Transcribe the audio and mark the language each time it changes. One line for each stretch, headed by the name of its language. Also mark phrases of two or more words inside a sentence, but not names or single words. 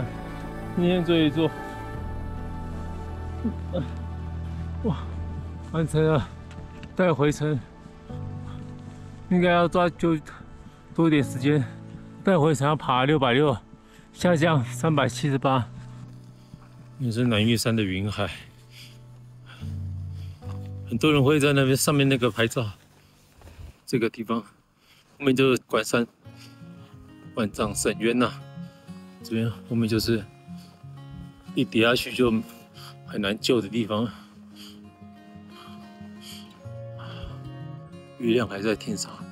Chinese: 今天這一座，哇，完成了，待回程應該要抓就多一點時間，待回程要爬660，下降378。那是南玉山的雲海，很多人會在那邊上面那個拍照。這個地方後面就是關山萬丈深淵吶，這邊後面就是一跌下去就很難救的地方。月亮還在天上。